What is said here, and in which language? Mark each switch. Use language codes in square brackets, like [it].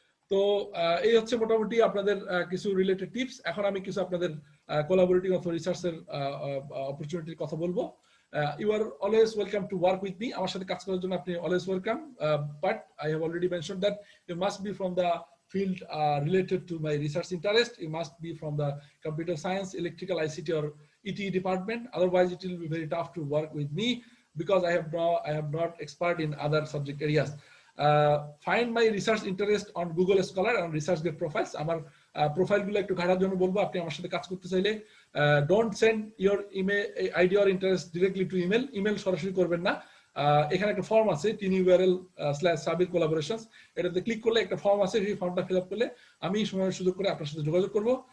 [bn] তো এই হচ্ছে মোটামুটি আপনাদের কিছু রিলেটেড টিপস। এখন আমি কিছু আপনাদের কোলাবোরেটিং অথবা রিসার্চের অপরচুনিটির কথা বলবো। [en] you are always welcome to work with me, [bn] আমার সাথে কাজ করার জন্য আপনি always welcome, [en] But I have already mention that you must be from the field related to my research interest. You must be from the computer science, electrical, ICT or ETE department. Otherwise, it will be very tough to work with me because I have not expert in other subject areas. Find my research interest on Google Scholar and ResearchGate profiles. [bn] আমার profile গুলো একটু ঘাটার জন্য বলবো, আপনি আমার সাথে কাজ করতে চাইলে [en] don't send your email ID or interest directly to email [bn] সরাসরি করবেন না। এখানে একটা ফর্ম আছে tinurl/sabir collaborations, এটাতে ক্লিক করলে একটা ফর্ম আছে, সেই ফর্মটা ফিল আপ করলে আমি সময় সুযোগ করে আপনার সাথে যোগাযোগ করব।